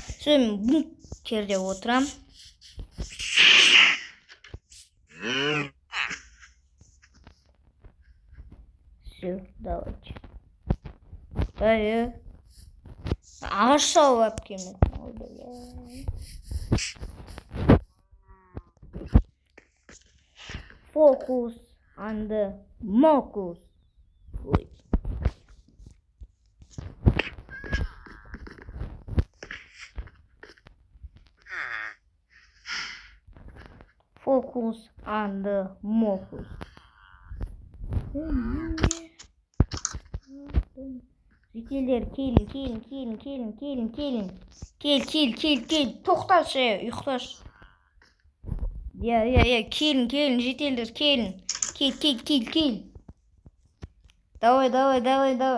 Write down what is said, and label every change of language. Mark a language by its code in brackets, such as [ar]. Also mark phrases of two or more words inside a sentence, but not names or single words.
[kk] Сол мен бункерде отырам. [ru] Все, давайте. [kk] Ағаш салып алып келмек. [en] Focus on the mocus. Focus on the mocus. [kk] Жителдер, келін. Кел. Тоқташы, ұйықташ. Келін, жителдер, келін. Кел. Давай.